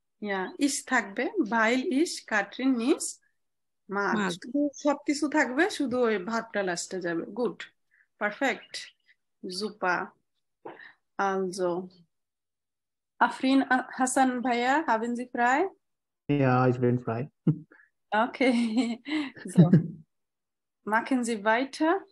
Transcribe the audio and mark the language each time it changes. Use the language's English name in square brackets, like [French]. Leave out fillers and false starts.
[German] Ja, ich [Bangla] থাকবে, [German] weil ich Katrin nicht mag. Mag. [Bangla] সবকিছু থাকবে, শুধু ওই ভার্বটা লাস্টে যাবে। Good, perfect, super. [German] Also, Afrin Hassan Bhaiya, haben Sie frei? Ja, ich bin frei. Okay, so, machen Sie weiter.